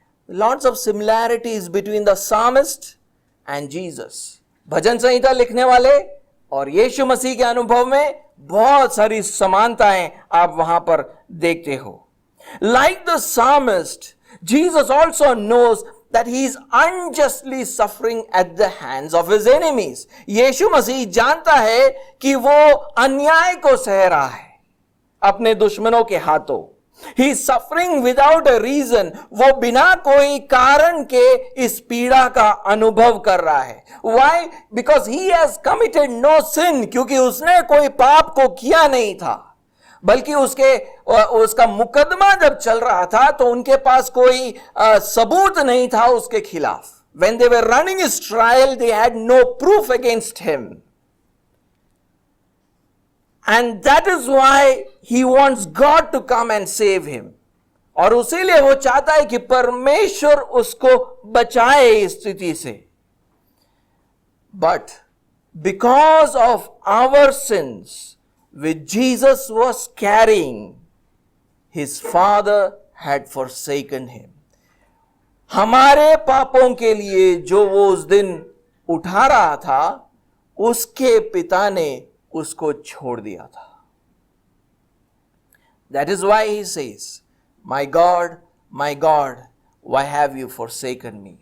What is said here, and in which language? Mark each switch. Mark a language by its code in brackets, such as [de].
[en] Lots of similarities between the psalmist and Jesus. [hi] भजन संहिता लिखने वाले और यीशु मसीह के अनुभव में बहुत सारी समानताएं आप वहां पर देखते हो। [en] Like the psalmist, Jesus also knows that he is unjustly suffering at the hands of his enemies. [hi] यीशु मसीह जानता है कि वो अन्याय को सह रहा है अपने दुश्मनों के हाथों। [en] He is suffering without a reason. [hi] वो बिना कोई कारण के इस पीड़ा का अनुभव कर रहा है। [en] Why? Because he has committed no sin. [hi] क्योंकि उसने कोई पाप को किया नहीं था, बल्कि उसका मुकदमा जब चल रहा था तो उनके पास कोई सबूत नहीं था उसके खिलाफ। [en] When they were running his trial, they had no proof against him. And that is why he wants God to come and save him. [hi] और उसीलिए वो चाहता है कि परमेश्वर उसको बचाए इस स्थिति से। [en] But because of our sins, which Jesus was carrying, his Father had forsaken him. [hi] हमारे पापों के लिए जो वो उस दिन उठा रहा था, उसके पिता ने उसको छोड़ दिया था। [en] That is why he says, my God, why have you forsaken me?